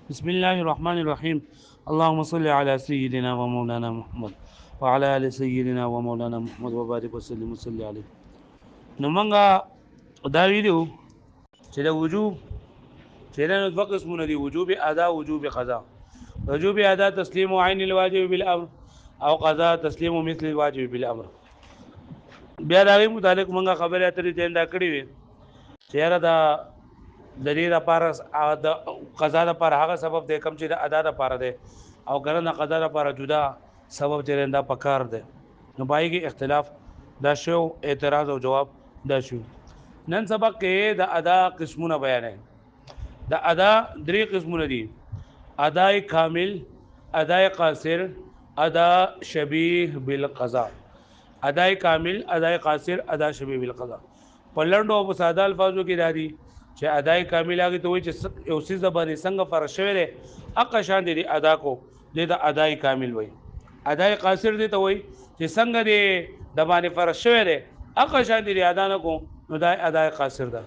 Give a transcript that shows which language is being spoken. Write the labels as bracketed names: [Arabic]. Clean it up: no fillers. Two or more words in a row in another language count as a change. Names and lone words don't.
[Arabic] بسم الله الرحمن الرحيم. اللهم صل على سيدنا ومولانا محمد وعلى ال سيدنا ومولانا محمد وبارك وسلم وصلي عليه. [Pashto] نو مونږه دا ویډیو چې د وجوب چې نه دوه قسمونه دي، وجوب ادا، وجوب قضا. [Arabic] وجوب ادا تسلیم عین الواجب بالامر او قضا تسلیم مثل الواجب بالامر. [Pashto] بیا دا غي متعلق مونږه خبره اترې دا کړې وي چې یاره دا د دې لپاره د قضا لپاره هغه سبب دی کوم چې د ادا لپاره دی او ګرنه قضا لپاره جدا سبب چې دا پکار دی. نو پای کې اختلاف دا شو، اعتراض او جواب دا شو. نن سبق کې د ادا قسمونه بیانې. د ادا درې قسمونه دي: اداء کامل، اداء قاصر، ادا شبیه بالقضا. اداء کامل، اداء قاصر، ادا شبیه بالقضا. په لنډو او ساده الفاظو کې دادي چې اداء کامل هغه ته وایي چې یو څه باندې څنګه فرض شوی دی اقا شان دی ادا کو د اداء کامل وایي. اداء قاصر دی ته وایي چې څنګه دی د باندې فرض شوی دی اقا شان دی ادا نه کو، نو دا اداء قاصر ده.